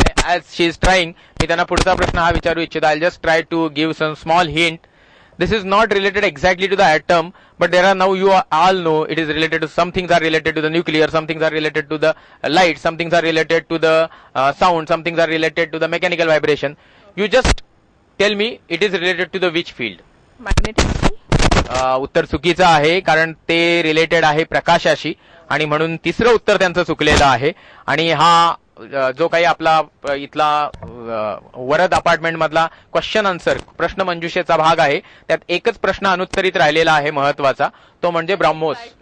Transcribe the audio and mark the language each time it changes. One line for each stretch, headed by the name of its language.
English: as she is trying,
Marathi: मी त्यांना पुढचा प्रश्न हा विचारू इच्छितो.
English: I'll just try to give some small hint. This is not related exactly to the atom, but there are, now you all know, it is related to, some things are related to the nuclear, some things are related to the light, some things are related to the sound, some things are related to the mechanical vibration. You just tell me it is related to the which field? Magnetic.
Marathi: उत्तर चुकीचं आहे, कारण ते related आहे प्रकाशाशी, आणि म्हणून तिसरं उत्तर त्यांचं चुकलेलं आहे. आणि हा जो काही आपला इथला वरद अपार्टमेंट मधला क्वेश्चन आन्सर प्रश्न मंजुषेचा भाग आहे, त्यात एकच प्रश्न अनुत्तरित राहिलेला आहे महत्वाचा, तो म्हणजे ब्रह्मोस.